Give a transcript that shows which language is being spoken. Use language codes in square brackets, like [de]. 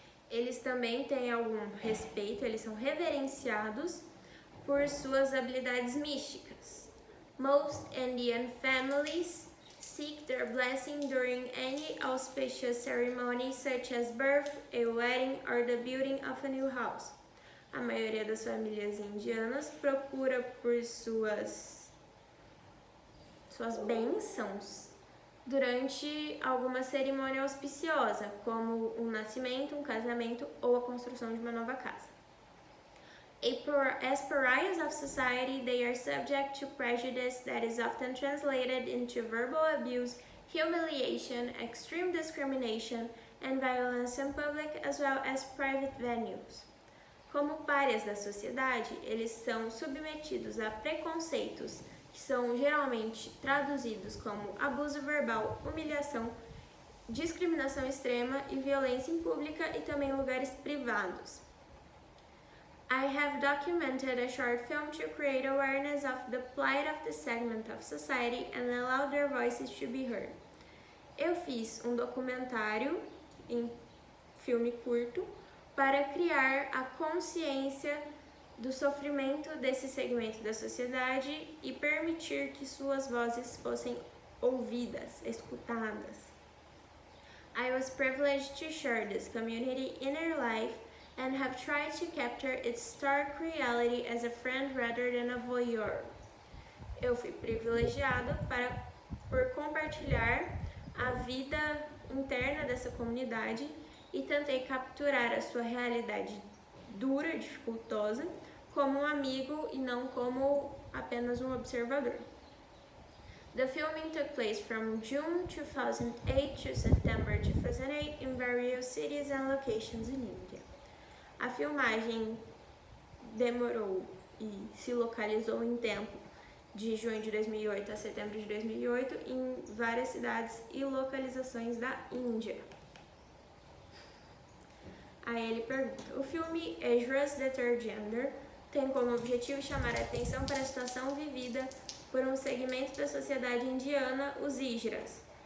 [pt] Eles também têm algum respeito, eles são reverenciados por suas habilidades místicas. [en] Most Indian families seek their blessing during any auspicious ceremony, such as birth, a wedding, or the building of a new house. [pt] A maioria das famílias indianas procura por suas bênçãos durante alguma cerimônia auspiciosa, como um nascimento, um casamento ou a construção de uma nova casa. [en] As pariahs of society, they are subject to prejudice that is often translated into verbal abuse, humiliation, extreme discrimination, and violence in public as well as private venues. [pt] Como párias da sociedade, eles são submetidos a preconceitos, que são geralmente traduzidos como abuso verbal, humilhação, discriminação extrema e violência em pública e também em lugares privados. [en] I have documented a short film to create awareness of the plight of this segment of society and allow their voices to be heard. [pt] Eu fiz um documentário em filme curto para criar a consciência do sofrimento desse segmento da sociedade e permitir que suas vozes fossem ouvidas, escutadas. [en] I was privileged to share this community inner life and have tried to capture its stark reality as a friend rather than a voyeur. [pt] Eu fui privilegiado por compartilhar a vida interna dessa comunidade e tentei capturar a sua realidade dura, dificultosa, como um amigo e não como apenas um observador. [en] The filming took place from June 2008 to September 2008 in various cities and locations in India. [pt] A filmagem demorou e se localizou em tempo de junho de 2008 a setembro de 2008 em várias cidades e localizações da Índia. Aí ele pergunta, o filme Ígeras, The Third Gender tem como objetivo chamar a atenção para a situação vivida por um segmento da sociedade indiana, os ígeras.